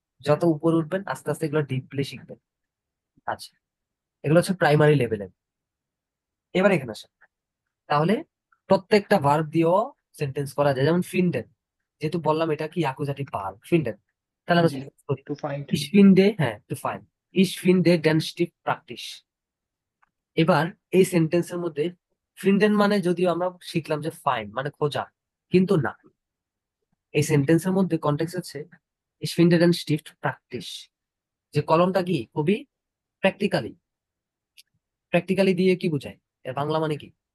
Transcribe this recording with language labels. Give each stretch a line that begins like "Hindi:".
Bangla: যত উপরে উঠবেন আস্তে আস্তে এগুলো ডিপলি শিখবেন। আচ্ছা, এগুলো হচ্ছে প্রাইমারি লেভেলের। এবার এখানে আসেন, তাহলে প্রত্যেকটা ভার্ব দিয়েও সেন্টেন্স করা যায়। যেমন ফিন্ডেন, যেহেতু বললাম এটা কি অ্যাকুজাটিভ ভার্ব, ফিন্ডেন, তাহলে আমরা জি, sentence করি।
English: To find.
German: Ich finde,
Bangla: হ্যাঁ, two fine.
German: Ich finde den Stift praktisch।
Bangla: এবার এই সেন্টেন্সের মধ্যে ফিন্ডেন মানে যদিও আমরা শিখলাম যে ফাইন্ড মানে খোঁজা, কিন্তু না, এই সেন্টেন্সের মধ্যে কন্টেক্সট হচ্ছে
German: ich finde den Stift praktisch,
Bangla: যে কলমটা কি খুবই প্র্যাকটিক্যালি, প্র্যাকটিক্যালি দিয়ে কি বোঝায়, এর বাংলা মানে কি?